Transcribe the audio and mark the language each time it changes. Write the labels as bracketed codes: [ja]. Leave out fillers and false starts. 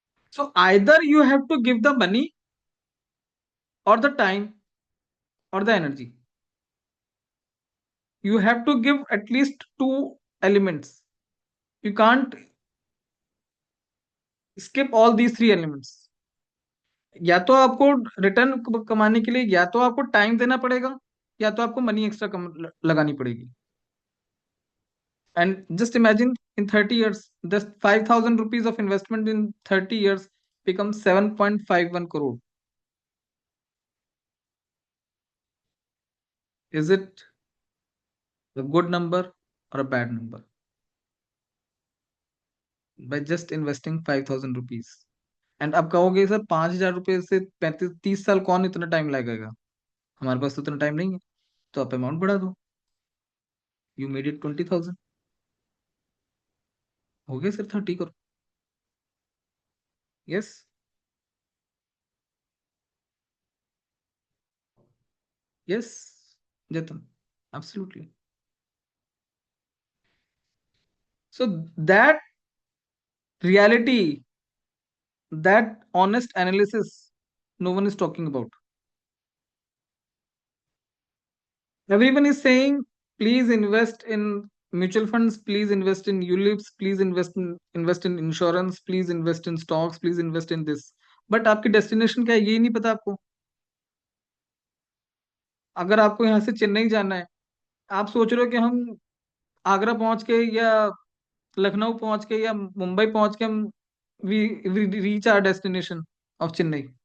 [en] So either you have to give the money or the time or the energy. you have to give at least two elements. You can't skip all these three elements. [hi] या तो आपको return कमाने के लिए या तो आपको time देना पड़ेगा, या तो आपको मनी एक्स्ट्रा लगानी पड़ेगी. [en] And just imagine, in 30 years, this 5,000 rupees of investment in 30 years becomes 7.51 crore. Is it a good number or a bad number? By just investing 5,000 rupees. [hi] And अब कहोगे सर 5,000 रुपए से 35-30 साल कौन इतना टाइम लगेगा, हमारे पास तो इतना टाइम नहीं है. तो आप अमाउंट बढ़ा दो. [en] you made it [hi] 20,000, हो गया सर 30 करोड़. [en] Yes. Yes Jatan, absolutely. So that reality, that honest analysis, no one is talking about. Everyone is saying, please invest in mutual funds, please invest in ULIPs, please invest in insurance, please invest in stocks, please invest in this. But [hi] आपकी destination क्या है ये नहीं पता आपको. अगर आपको यहाँ से चेन्नई जाना है, आप सोच रहे हो कि हम आगरा पहुंच के या लखनऊ पहुंच के या मुंबई पहुंच के हम [en] We reach our destination of Chennai.